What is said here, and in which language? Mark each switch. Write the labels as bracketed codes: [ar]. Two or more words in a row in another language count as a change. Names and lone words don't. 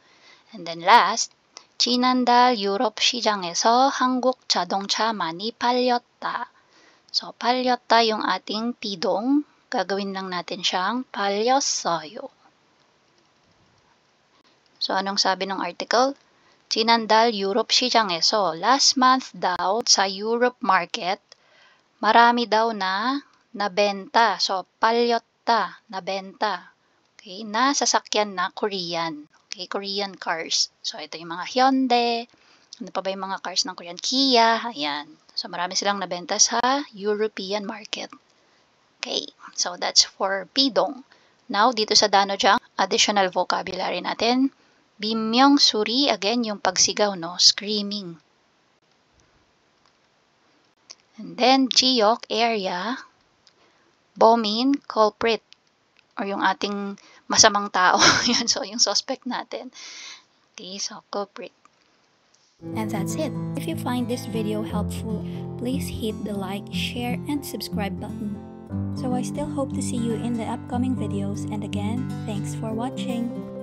[en] And then last, [ko] 지난달 유럽 시장에서 한국 자동차 많이 팔렸다. [tl] So, 팔렸다 yung ating pidong. Gagawin lang natin siyang 팔렸어요. So, anong sabi ng article? [ko] 지난달 유럽 시장에서 [en] last month [tl] daw sa [en] Europe market, [tl] marami daw na nabenta. So, 팔렸다, nabenta. Okay, na sasakyan na Korean. [en] Okay, Korean cars. So, [tl] ito yung mga Hyundai. Ano pa ba yung mga cars ng Korean? Kia. Ayan. So, marami silang nabenta sa [en] European market. Okay, so that's for pidong. Now, [tl] dito sa Danojang, [en] additional vocabulary [tl] natin. 비명소리, again, yung pagsigaw, [en] no? Screaming. And then, [ko] 지역, area. 범인, culprit. [tl] Or yung ating masamang tao. Yan, so yung suspect natin. [en] Okay, so culprit. And that's it. If you find this video helpful, please hit the like, share, and subscribe button. So I still hope to see you in the upcoming videos, and again, thanks for watching.